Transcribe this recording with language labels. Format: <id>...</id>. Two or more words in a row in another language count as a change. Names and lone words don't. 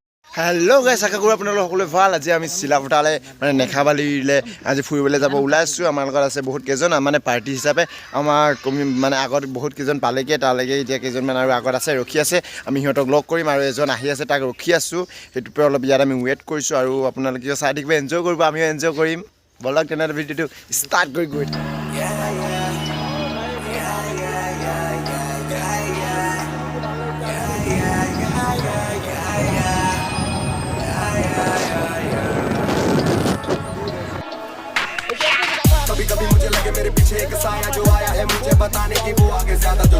<en>Hello guys</en> <hi>आशा करूँ</hi> <as>আপোনালোক সকলোৱে ভাল আজি আমি চিলাপথাৰলৈ মানে নেখাবালিলে আজি ফুৰিবলৈ যাব ওলাইছোঁ আমাৰ লগত আছে বহুত কেইজন মানে পাৰ্টি হিচাপে আমাৰ মানে আগত বহুত কেইজন পালেগে তালৈকে এতিয়া কেইজনমান আৰু আগত আছে ৰখি আছে আমি সিহঁতক লগ কৰিম আৰু এজন আহি আছে তাক ৰখি আছোঁ সেইটোপে অলপ ইয়াত আমি ৱেট কৰিছোঁ আৰু আপোনালোকে চাই থাকিব এনজয় কৰিব আমিও এনজয় কৰিম বলক তেনেহ'লে ভিডিঅ'টো ষ্টাৰ্ট কৰি গৈ</as> <hi>कभी मुझे लगे मेरे पीछे एक साया जो आया है मुझे बताने की वो आगे ज्यादा जो</hi>